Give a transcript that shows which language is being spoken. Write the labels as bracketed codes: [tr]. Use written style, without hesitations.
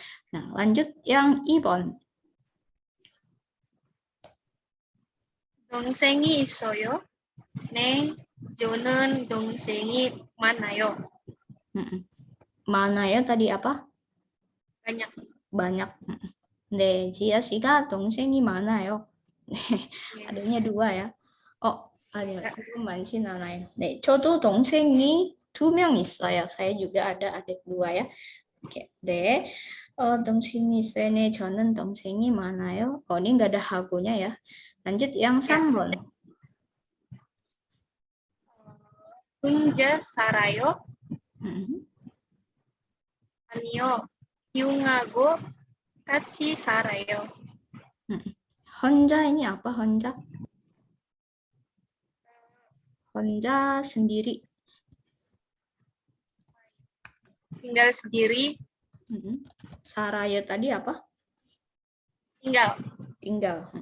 [id] Nah, lanjut yang 2번. [ko] 동생이 있어요? 네, 저는 동생이 많아요. [id] 많아요 tadi apa? banyak. banyak. [ko] 네, 지아 씨가 동생이 많아요. [id] adanya 2 ya. [ko] 아니요, 조금 많진 않아요. 네, 저도 동생이 2명 있어요. [id] saya juga ada adik 2 ya. Oke, [ko] 네. 동생이 있어요. 네, 저는 동생이 많아요. [id] ini nggak ada hagonya ya. Lanjut yang 3번. [ko] 혼자 살아요? 아니요, 형하고 같이 살아요. [id] 혼자 ini apa 혼자? 혼자 sendiri. tinggal sendiri. 살아요 tadi apa? tinggal.